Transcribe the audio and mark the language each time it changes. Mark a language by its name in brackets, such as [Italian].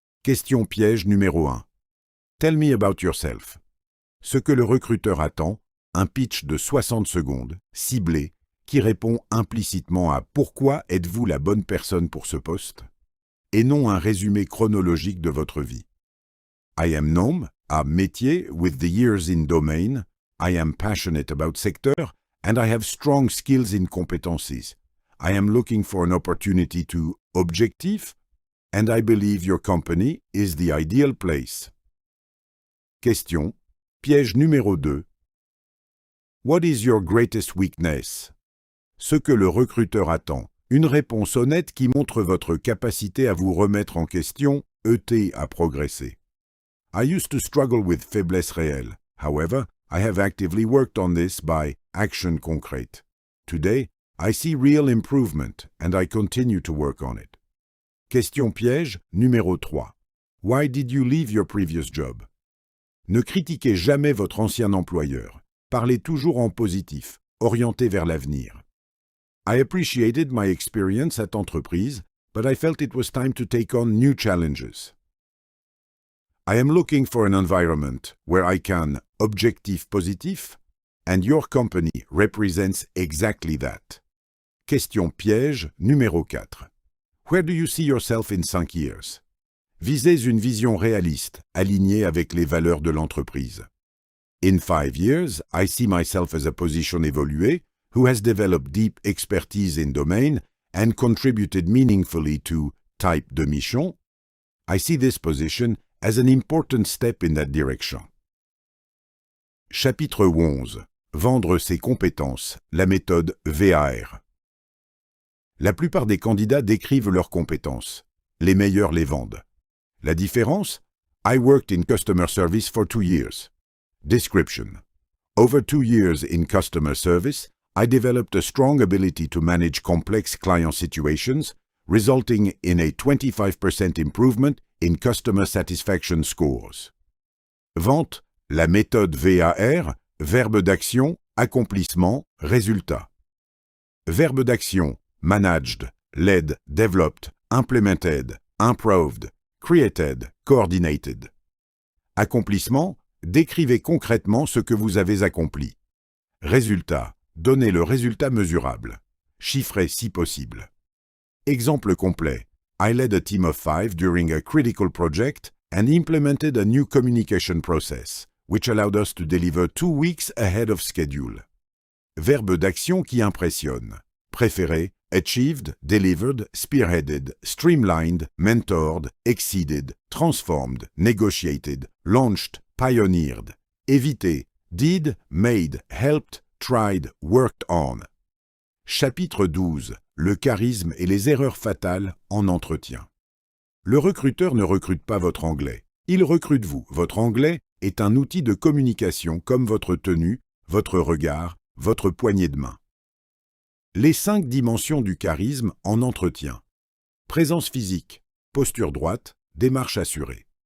[French] Question piège numéro 1. [English] Tell me about yourself. [French] Ce que le recruteur attend, un pitch de 60 secondes, ciblé, qui répond implicitement à « Pourquoi êtes-vous la bonne personne pour ce poste ?» et non un résumé chronologique de votre vie. [English] I am [French] nom, à métier, [English] with the years in domain. I am passionate about sector, and I have strong skills in competencies. I am looking for an opportunity to objectif, and I believe your company is the ideal place. Question. [French] Piège numéro 2. [English] What is your greatest weakness? [French] Ce que le recruteur attend. Une réponse honnête qui montre votre capacité à vous remettre en question, ET à progresser. [English] I used to struggle with [French] faiblesse réelle. [English] However, I have actively worked on this by action concrete. Today, I see real improvement and I continue to work on it. [French] Question piège numéro 3. [English] Why did you leave your previous job? [French] Ne critiquez jamais votre ancien employeur. Parlez toujours en positif, orienté vers l'avenir. [English] I appreciated my experience at entreprise, but I felt it was time to take on new challenges. I am looking for an environment where I can [French] objectif positif, [English] and your company represents exactly that. [French] Question piège numéro 4. [English] Where do you see yourself in 5 years? [French] Visez une vision réaliste, alignée avec les valeurs de l'entreprise. [English] In 5 years, I see myself as a [French] position évoluée, [English] who has developed deep expertise in domain and contributed meaningfully to [French] type de mission. [English] I see this position as an important step in that direction. [French] Chapitre 11. Vendre ses compétences. La méthode VAR. La plupart des candidats décrivent leurs compétences. Les meilleurs les vendent. La différence? [English] I worked in customer service for 2 years. Description. Over 2 years in customer service, I developed a strong ability to manage complex client situations, resulting in a 25% improvement in customer satisfaction scores. [French] Vente, la méthode VAR, verbe d'action, accomplissement, résultat. Verbe d'action, [English] managed, led, developed, implemented, improved, created, coordinated. [French] Accomplissement, décrivez concrètement ce que vous avez accompli. Résultat, donnez le résultat mesurable. Chiffrez si possible. Exemple complet. [English] I led a team of 5 during a critical project and implemented a new communication process, which allowed us to deliver 2 weeks ahead of schedule. [French] Verbe d'action qui impressionne. Préféré, [English] achieved, delivered, spearheaded, streamlined, mentored, exceeded, transformed, negotiated, launched, pioneered. [French] Évité, [English] did, made, helped, tried, worked on. [French] Chapitre 12. Le charisme et les erreurs fatales en entretien. Le recruteur ne recrute pas votre anglais. Il recrute vous. Votre anglais est un outil de communication comme votre tenue, votre regard, votre poignée de main. Les 5 dimensions du charisme en entretien. Présence physique, posture droite, démarche assurée.